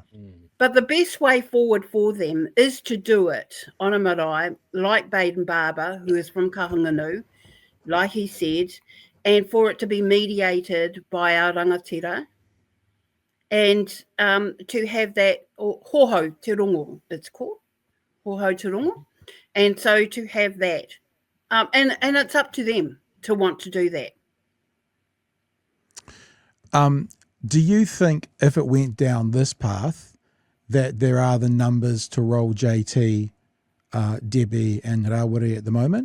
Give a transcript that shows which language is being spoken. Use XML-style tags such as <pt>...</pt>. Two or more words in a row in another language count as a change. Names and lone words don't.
<en>But the best way forward for them is to do it on a marae, like Baden Barber, who is from Kahunganu, like he said, and for it to be mediated by our rangatira, and to have that</en> <mi>hoho te rongo,</mi> <en>it's called</en> <mi>hoho te rongo,</mi> <en>and so to have that, and it's up to them to want to do that. Do you think if it went down this path that there are the numbers to roll JT, Debbie and Rawiri at the moment?</en>